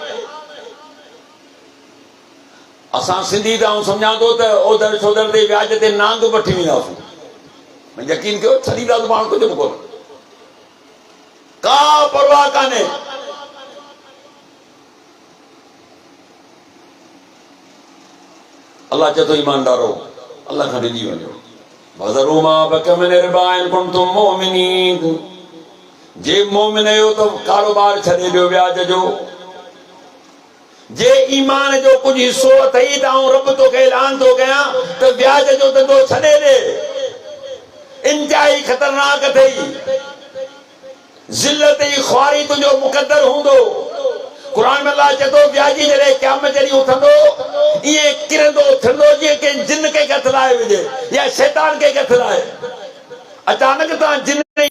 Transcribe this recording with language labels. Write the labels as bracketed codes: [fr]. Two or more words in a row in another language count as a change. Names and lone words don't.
[sd] असां सिंधी त आउं सम्झां थो त ओधर छोधर ते व्याज ते नांग वठी वेंदासीं यकीन कयो छॾींदासीं पाण कुझु बि कोन का परवाह कान्हे अल्लाह चए थो ईमानदारो अल्लाह खां ॾिजी वञो [ar] وذروا ما بقي من الربا إن كنتم مؤمنين [sd] जे मोमिन आहियो त कारोबार छॾे ॾियो व्याज जो जे ईमान जो कुछ हिस्सो अथई त आउं रब तोखे ऐलान थो कयां त व्याज जो धंधो छॾे ॾे इंतहाई ख़तरनाक अथई ज़िल्लत ऐं ख़्वारी तुंहिंजो मुक़दर हूंदो कुरान में अल्लाह चए थो व्याजी जॾहिं क़यामत जॾहिं उथंदो ईअं किरंदो थिरंदो जीअं कंहिं जिन खे हथ लाहे विझे या शैतान खे हथ लाहे अचानक तव्हां जिन